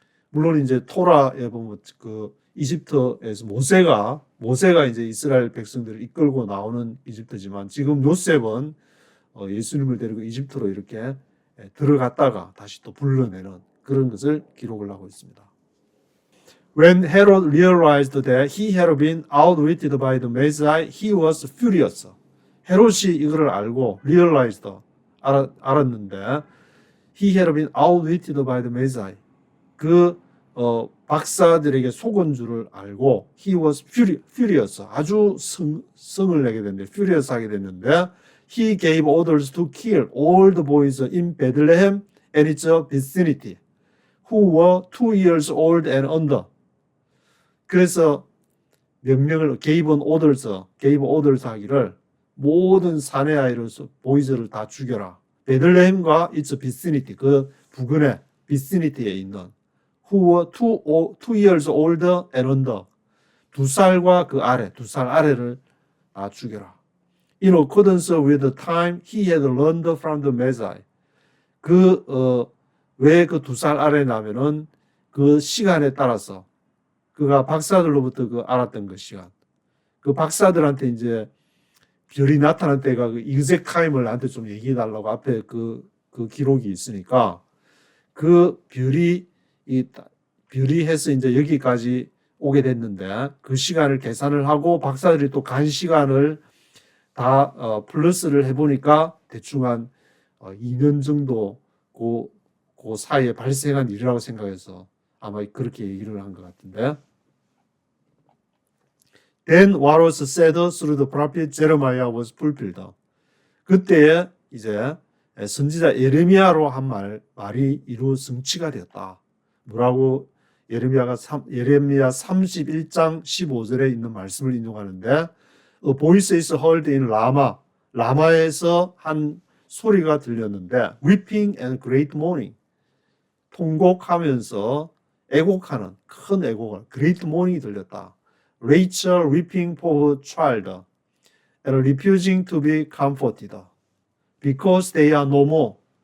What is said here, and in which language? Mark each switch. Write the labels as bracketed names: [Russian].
[Korean] 물론 이제 토라에 보면 그 이집트에서 모세가 이제 이스라엘 백성들을 이끌고 나오는 이집트지만 지금 요셉은 예수님을 데리고 이집트로 이렇게 들어갔다가 다시 또 불러내는 그런 것을 기록을 하고 있습니다. [English] When Herod realized that he had been outwitted by the Magi, he was furious. [Korean] 헤롯이 이거를 알고 [English] realized [Korean] 알았는데 [English] he had been outwitted by the Magi. [Korean] 그 박사들에게 속은 줄을 알고 [English] he was furious. [Korean] 아주 성을 내게 됐는데 [English] furious [Korean] 하게 됐는데 [English] he gave orders to kill all the boys in Bethlehem and its vicinity who were 2 years old and under. [Korean] 그래서 명령을 [English] gave orders [Korean] 하기를 모든 사내 아이를 보이즈를 다 죽여라. 베들레헴과 [English] its vicinity [Korean] 그 부근의 vicinity에 있는 [English] who were 2 years older and under [Korean] 2살과 그 아래 2살 아래를 다 죽여라. [English] In accordance with the time he had learned from the Magi. [Korean] 왜 그 2살 아래냐면은 그 시간에 따라서 그가 박사들로부터 그 알았던 그 시간. 그 박사들한테 이제 별이 나타난 때가 그 이그제카임을 나한테 좀 얘기해 달라고 앞에 그 기록이 있으니까 그 별이 해서 이제 여기까지 오게 됐는데 그 시간을 계산을 하고 박사들이 또 간 시간을 다 플러스를 해보니까 대충 한 2년 정도 그 사이에 발생한 일이라고 생각해서 아마 그렇게 얘기를 한 것 같은데. [English] Then what was said through the prophet Jeremiah was fulfilled. [Korean] 그때에 이제 선지자 예레미야로 한 말이 이루 성취가 되었다. 뭐라고 예레미야 31장 15절에 있는 말씀을 인용하는데 [English] A voice is heard in Rama. [Korean] 라마에서 한 소리가 들렸는데 [English] weeping and great mourning. [Korean] 통곡하면서 애곡하는 큰 애곡을 [English] great mourning [Korean] 이 들렸다. [English] Rachel weeping for her child and refusing to be comforted. because they are no more.